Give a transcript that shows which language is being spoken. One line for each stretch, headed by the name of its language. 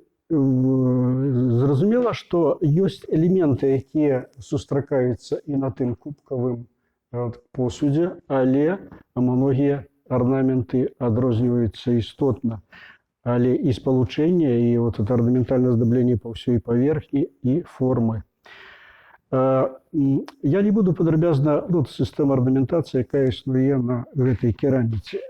Belarusian: Зразумела, што ёсць элементы, якія сустракаюцца і на тым кубкавым посудзе, але многія арнаменты адрозніваюцца істотна. Але і спалучэнне, і
Russian: вот это орнаментальное оздобление по всей поверхні і формы.
Belarusian: Я не буду падрабязна, сістэма арнаментацыі, якая існуе на гэтай кераміцы.